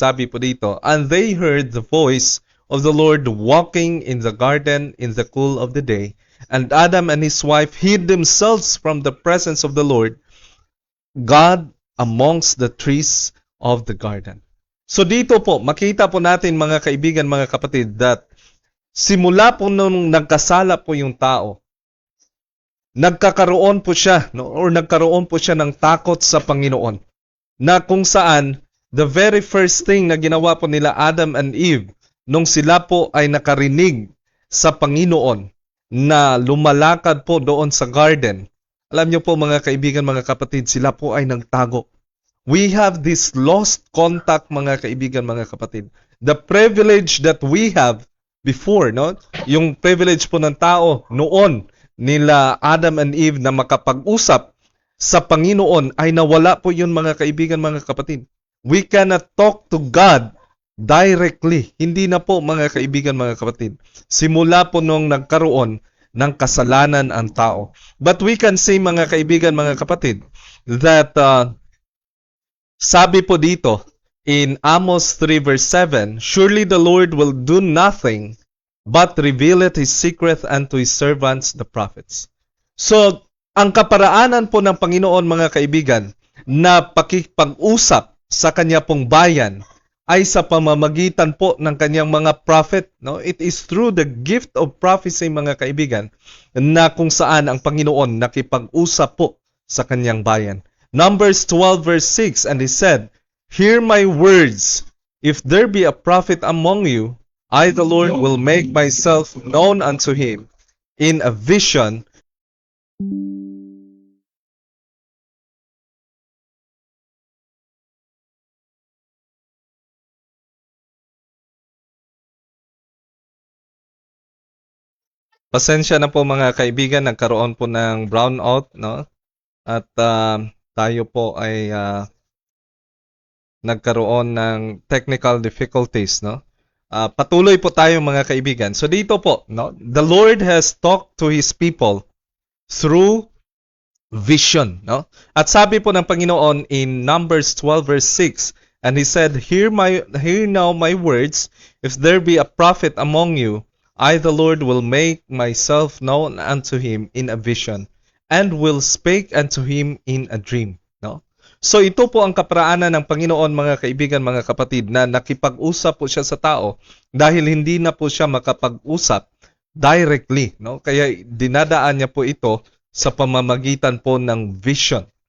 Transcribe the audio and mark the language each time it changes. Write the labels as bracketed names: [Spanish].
[Filipino] Sabi po dito, [English] "And they heard the voice of the Lord walking in the garden in the cool of the day, and Adam and his wife hid themselves from the presence of the Lord God amongst the trees of the garden." [Filipino] So dito po, makita po natin, mga kaibigan, mga kapatid, that simula po nung nagkasala po yung tao, nagkakaroon po siya, no, or nagkaroon po siya ng takot sa Panginoon, na kung saan the very first thing na ginawa po nila Adam and Eve nung sila po ay nakarinig sa Panginoon na lumalakad po doon sa garden, alam niyo po, mga kaibigan, mga kapatid, sila po ay nagtago. [English] We have this lost contact, [Filipino] mga kaibigan, mga kapatid. [English] The privilege that we have before, no? [Filipino] Yung privilege po ng tao noon nila Adam and Eve na makapag-usap sa Panginoon ay nawala po yun, mga kaibigan, mga kapatid. [English] We cannot talk to God directly. [Filipino] Hindi na po, mga kaibigan, mga kapatid. Simula po nung nagkaroon ng kasalanan ang tao. [English] But we can say, mga kaibigan, mga kapatid, that [Filipino] sabi po dito [English] in Amos 3 verse 7, surely the Lord will do nothing but revealeth His secret unto His servants the prophets. [Filipino] So, ang kaparaanan po ng Panginoon, mga kaibigan, na pakipag-usap sa Kanya pong bayan ay sa pamamagitan po ng Kanyang mga prophet. No? [English] It is through the gift of prophecy, [Filipino] mga kaibigan, na kung saan ang Panginoon nakipag-usap po sa Kanyang bayan. [English] Numbers 12 verse 6, and He said, hear my words, if there be a prophet among you, I the Lord will make myself known unto him in a vision. [Filipino] Pasensya na po, mga kaibigan, nagkaroon po ng brownout, no? At tayo po ay nagkaroon ng technical difficulties, no? Patuloy po tayo, mga kaibigan. So dito po, no? [English] The Lord has talked to His people through vision, no? [Filipino] At sabi po ng Panginoon [English] in Numbers 12 verse 6, and He said, hear now my words, if there be a prophet among you, I the Lord will make myself known unto him in a vision, and will speak unto him in a dream. [Filipino] No? So ito po ang kaparaanan ng Panginoon, mga kaibigan, mga kapatid, na nakipag-usap po siya sa tao dahil hindi na po siya makapag-usap directly. No? Kaya dinadaan niya po ito sa pamamagitan po ng vision.